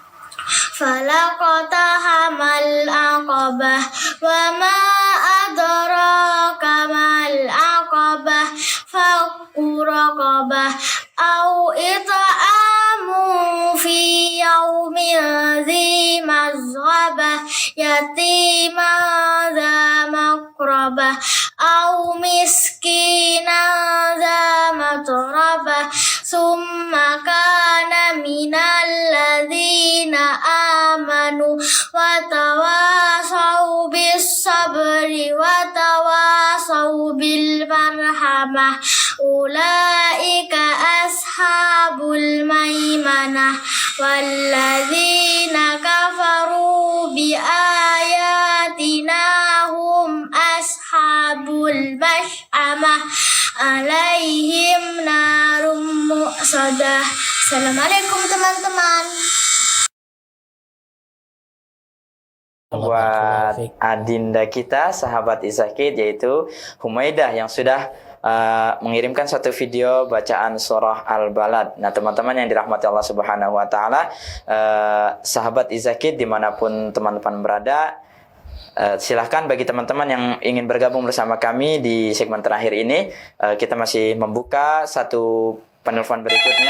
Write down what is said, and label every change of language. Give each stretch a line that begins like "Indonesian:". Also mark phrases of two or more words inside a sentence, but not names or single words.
Arabic: فلا اقتحم العقبة وما أدراك ما العقبة فك رقبة أو إطعام في يوم ذي مسغبة يتيما ذا مقربة أو مسكينا ذا متربة ثم كان من الذين آمنوا وتواصوا بالصبر و المرحمة أولئك أصحاب الميمنة والذين كفروا بآياتنا هم أصحاب المشأمة عليهم نار مؤصدة.
Indonesian: Assalamualaikum teman-teman. Buat adinda kita, sahabat Izakid, yaitu Humaidah yang sudah mengirimkan satu video bacaan surah Al-Balad. Nah, teman-teman yang dirahmati Allah
Arabic: سبحانه وتعالى,
Indonesian: sahabat Izakid dimanapun teman-teman berada, silahkan bagi teman-teman yang ingin bergabung bersama kami di segmen terakhir ini, kita masih membuka satu penelpon berikutnya.